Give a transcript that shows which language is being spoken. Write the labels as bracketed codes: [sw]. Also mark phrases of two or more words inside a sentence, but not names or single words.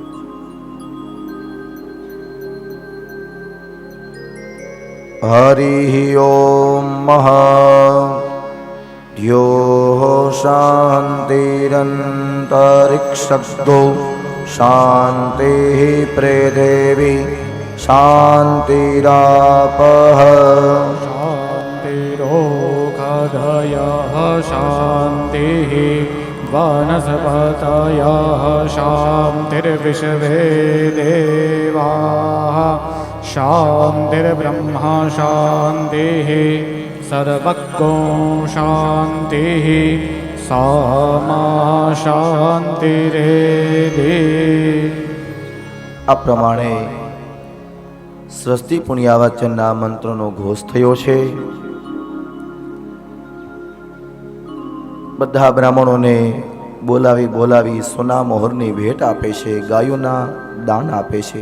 [sa] हरि ओम यो शान्तिरन्तरिक्षो शान्ति प्रेदेवी शान्तिरापः शान्तिरोगधयः शान्तिः वनस्पतयः शान्तिर्विश्वे देवाः शान्तिर्ब्रह्म शान्तिः सर्वज्ञो शान्तिः सामा शान्तिरेधि। [gu] આ પ્રમાણે સ્વસ્તિ પુણ્યાવાચનના મંત્રનો ઘોષ થયો છે। બધા બ્રાહ્મણોને બોલાવી સોના મોહરની ભેટ આપે છે, ગાયોના દાન આપે છે।